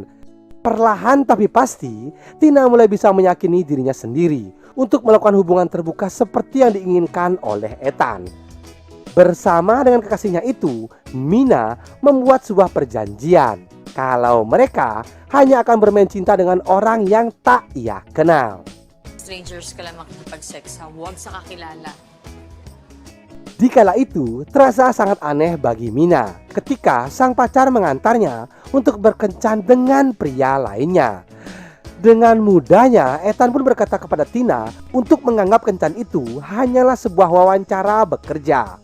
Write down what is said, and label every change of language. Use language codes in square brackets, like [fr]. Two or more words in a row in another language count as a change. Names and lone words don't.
[id] Perlahan tapi pasti, Tina mulai bisa meyakini dirinya sendiri untuk melakukan hubungan terbuka seperti yang diinginkan oleh Ethan. Bersama dengan kekasihnya itu, Mina membuat sebuah perjanjian kalau mereka hanya akan bermain cinta dengan orang yang tak ia kenal. [tl] Strangers ka lang makikipag-sex ha, huwag sa kakilala. [id] Di kala itu, terasa sangat aneh bagi Mina ketika sang pacar mengantarnya untuk berkencan dengan pria lainnya. Dengan mudahnya, Ethan pun berkata kepada Tina untuk menganggap kencan itu hanyalah sebuah wawancara bekerja.